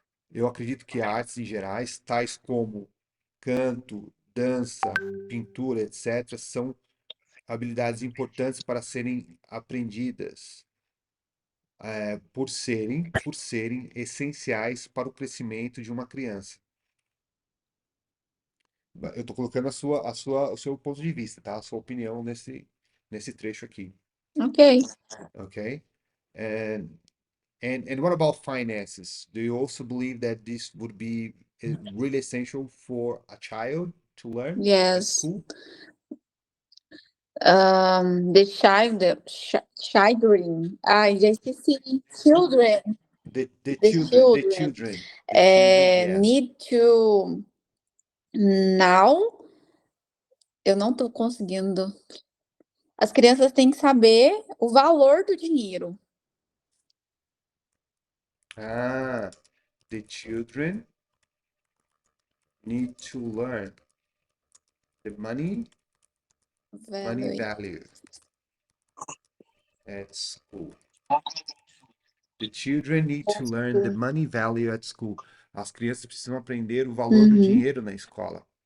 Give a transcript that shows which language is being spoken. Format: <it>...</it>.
<pt>Eu acredito que artes em gerais, tais como canto, dança, pintura, etc., são habilidades importantes para serem aprendidas, por serem essenciais para o crescimento de uma criança. Eu estou colocando o seu ponto de vista, tá? A sua opinião nesse trecho aqui,</pt> <en>Okay. ok? And what about finances? Do you also believe that this would be really essential for a child to learn at Yes. school? The children. I just see children. The children. children, yeah. Need to now.</en> <pt>Eu não estou conseguindo. As crianças têm que saber o valor do dinheiro.</pt> <en>The children need to learn the money value at school. The children need to learn the money value at school.</en> <pt>As crianças precisam aprender o valor do dinheiro na escola.</pt>